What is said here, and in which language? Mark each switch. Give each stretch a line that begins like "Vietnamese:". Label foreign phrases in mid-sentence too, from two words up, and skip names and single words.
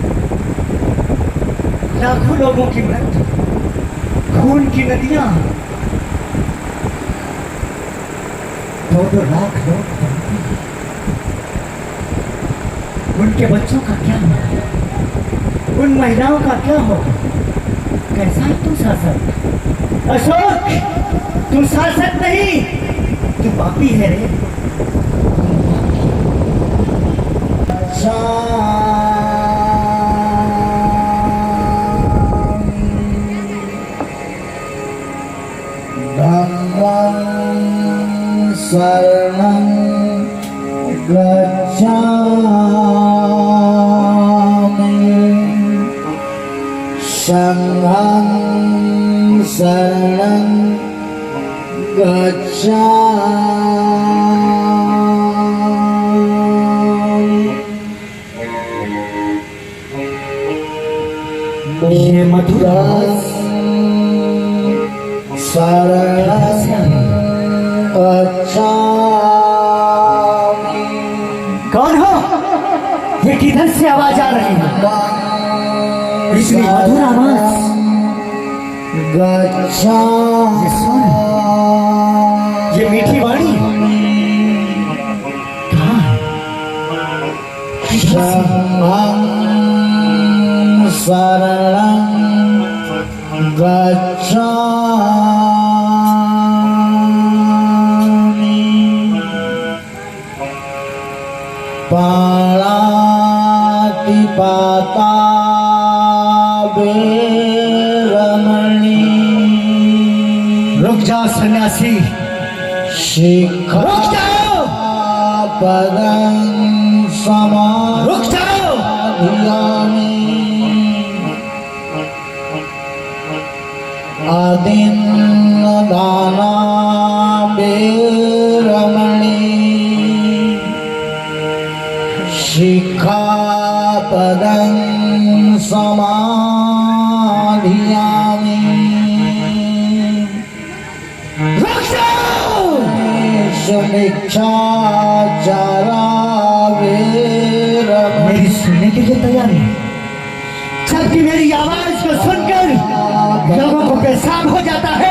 Hindi: लाखों लोगों की मृत्यु, खून की नदियां, 2-2 लाख लोग बंदी। उनके बच्चों का क्या होगा? उन महिलाओं का क्या होगा? कैसा है तू शासक? अशोक, तू शासक नहीं, तू पापी है रे।
Pali: धम्मं शरणं गच्छामि, संघं शरणं गच्छामि।
Hindi: ये मधुरास कौन हो? ये किधर से आवाज आ रही है? इतनी मधुर आवाज। ये सुन, ये मीठी वाणी कहाँ है? किधर से?
Pali: शरणं गच्छामि, पाणातिपाता वेरमणि।
Hindi: रुक जाओ सन्यासी, रुक जाओ,
Pali: पदं समाधियामि,
Hindi: रुक जाओ।
Pali: आदिन्नदाना वेरमणि, शिखापदं समाधियामि।
Hindi: रुक जाओ।
Pali: सुमिच्छाचारा वेरमणि।
Hindi: मेरी सुनने के लिए तैयार है, जबकि मेरी आवाज को सुनकर लोगों को पेशाब हो जाता है।